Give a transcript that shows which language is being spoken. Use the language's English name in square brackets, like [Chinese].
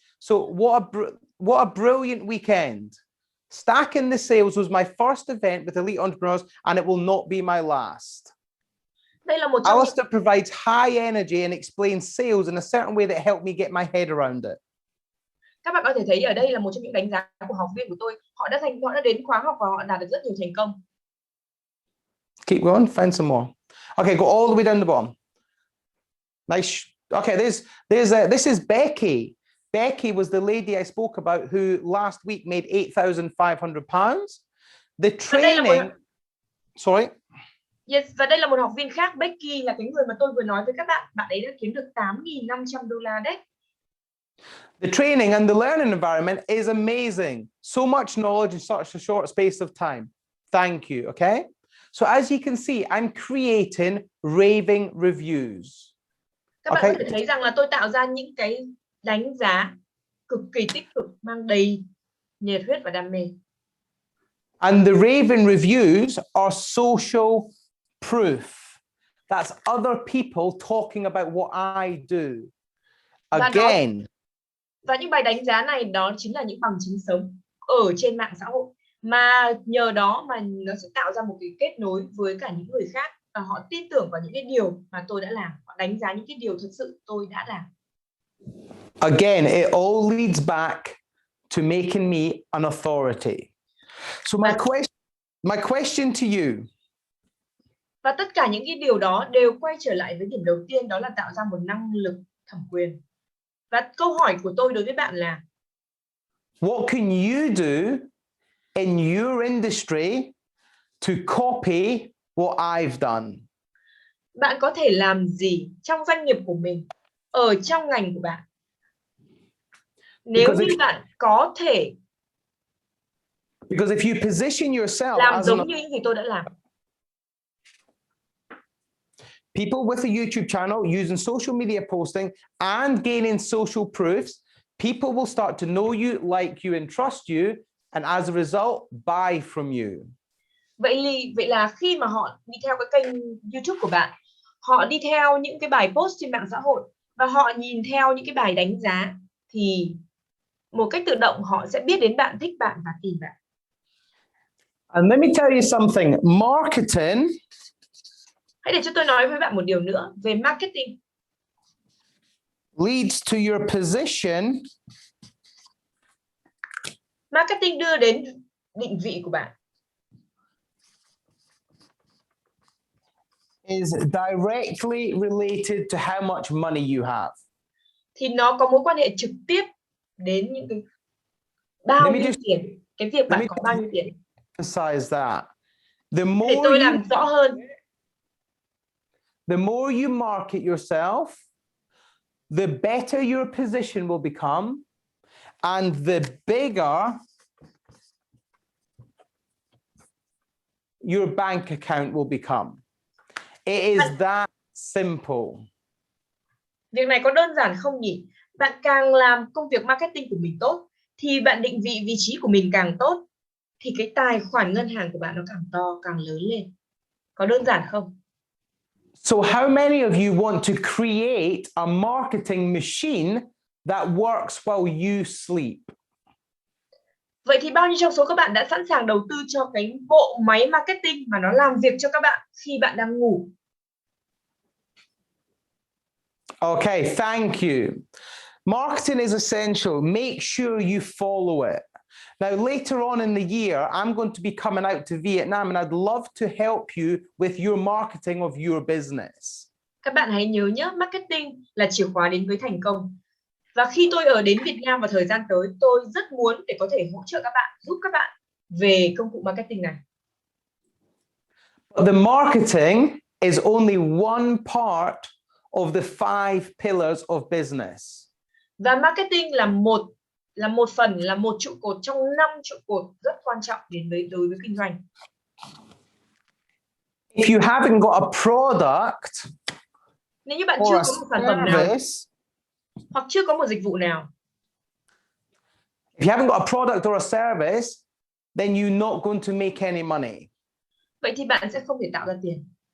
[English] So what a brilliant weekend. Stacking the Sales was my first event with elite entrepreneurs and it will not be my last. [Vietnamese] Đây là một trong những [English] Alistair provides high energy and explains sales in a certain way that helped me get my head around it. [Vietnamese] các bạn có thể thấy ở đây là một trong những đánh giá của học viên của tôi. Họ đã đến khóa học và họ đạt được rất nhiều thành công. [English] Keep going, find some more. Okay, go all the way down the bottom. Nice. Okay, this is Becky. Becky was the lady I spoke about who last week made £8,500. The training. Sorry. [Vietnamese] Yes, và đây là một học viên khác, Becky là cái người mà tôi vừa nói với các bạn. Bạn ấy đã kiếm được $8.500 đấy. [English] The training and the learning environment is amazing. So much knowledge in such a short space of time. Thank you, okay? So as you can see, I'm creating raving reviews. [Vietnamese] Các bạn có thể thấy rằng là tôi tạo ra những cái đánh giá cực kỳ tích cực, mang đầy nhiệt huyết và đam mê. [English] And the raving reviews are social proof. That's other people talking about what I do. Again. [Vietnamese] Và những bài đánh giá này đó chính là những bằng chứng sống ở trên mạng xã hội. Mà nhờ đó mà nó sẽ tạo ra một cái kết nối với cả những người khác. Và họ tin tưởng vào những cái điều mà tôi đã làm. Họ đánh giá những cái điều thực sự tôi đã làm. [English] Again, it all leads back to making me an authority. So my question to you. [Vietnamese] Và tất cả những cái điều đó đều quay trở lại với điểm đầu tiên, đó là tạo ra một năng lực thẩm quyền. Và câu hỏi của tôi đối với bạn là [English] what can you do in your industry to copy what I've done? [Vietnamese] Bạn có thể làm gì trong doanh nghiệp của mình, ở trong ngành của bạn? Nếu như bạn có thể [English] because if you position yourself [Vietnamese] làm [English] as [Vietnamese] giống như những gì tôi đã làm. [English] People with a YouTube channel using social media posting and gaining social proofs, people will start to know you, like you, and trust you, and as a result, buy from you. [Vietnamese] Vậy là khi mà họ đi theo cái kênh YouTube của bạn, họ đi theo những cái bài post trên mạng xã hội và họ nhìn theo những cái bài đánh giá, thì một cách tự động họ sẽ biết đến bạn, thích bạn và tìm bạn. [English] And let me tell you something, marketing. [Vietnamese] Hãy để cho tôi nói với bạn một điều nữa về marketing. [English] Leads to your position. [Vietnamese] Marketing đưa đến định vị của bạn. [English] Is directly related to how much money you have. [Vietnamese] Thì nó có mối quan hệ trực tiếp đến những cái bao nhiêu tiền, cái việc bạn có bao nhiêu tiền. [English] Emphasize that. [Vietnamese] Để tôi làm rõ hơn. [English] The more you market yourself, the better your position will become, and the bigger your bank account will become. It is that simple. [Vietnamese] Việc này có đơn giản không nhỉ? Bạn càng làm công việc marketing của mình tốt, thì bạn định vị trí của mình càng tốt, thì cái tài khoản ngân hàng của bạn nó càng to, càng lớn lên. Có đơn giản không? [English] So how many of you want to create a marketing machine that works while you sleep? [Vietnamese] Vậy thì bao nhiêu trong số các bạn đã sẵn sàng đầu tư cho cái bộ máy marketing mà nó làm việc cho các bạn khi bạn đang ngủ? [English] Okay, thank you. Marketing is essential. Make sure you follow it. Now, later on in the year, I'm going to be coming out to Vietnam and I'd love to help you with your marketing of your business. [Vietnamese] Các bạn hãy nhớ nhé, marketing là chìa khóa đến với thành công. Và khi tôi đến Việt Nam vào thời gian tới, tôi rất muốn để có thể hỗ trợ các bạn, giúp các bạn về công cụ marketing này. [English] But the marketing is only one part of the 5 pillars of business. [Vietnamese] Và marketing là một phần, là một trụ cột trong 5 trụ cột rất quan trọng đối với kinh doanh. [English] If you haven't got a product, [Vietnamese] nếu như bạn chưa có một sản phẩm nào hoặc chưa có một dịch vụ nào, [English] if you haven't got a product or a service, then you're not going to make any money. [Vietnamese] Vậy thì bạn sẽ không thể tạo ra tiền.